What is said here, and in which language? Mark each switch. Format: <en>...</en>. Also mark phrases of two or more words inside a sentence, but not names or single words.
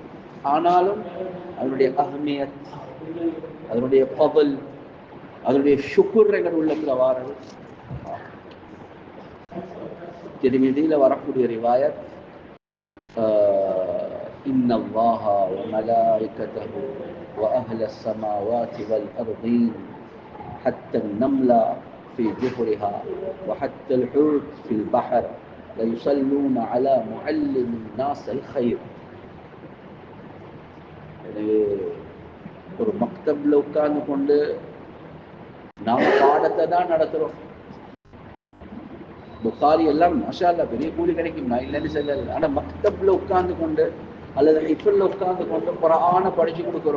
<ta>ஆனாலும் அதனுடைய அஹ்மியத், அதனுடைய ஃபضல், அதனுடைய ஷுக்ர் எங்கள் உள்ளத்துல வாரது. திருமிதியில வரக்கூடிய ரிவாயத்,</ta> <ar>إن الله وملائكته وأهل السماوات والأرضين حتى النملة في جحرها وحتى الحوت في البحر ليصلون على معلم الناس الخير.</ar> <ta>ஒரு மக்தப்ல உட்கார்ந்து கொண்டு நாம பாடத்தை தான் நடத்துறோம். புகாரி எல்லாம்</ta> <ar>ما شاء الله</ar> <ta>பெரிய கூலி கிடைக்கும், நான் இல்லைன்னு சொல்லல. ஆனா மக்தப்ல உட்கார்ந்து கொண்டு அல்லது ஹிஃப்ல்ல உட்கார்ந்து கொண்டு குர்ஆனை படிச்சு கொடுக்கிறோம்.</ta>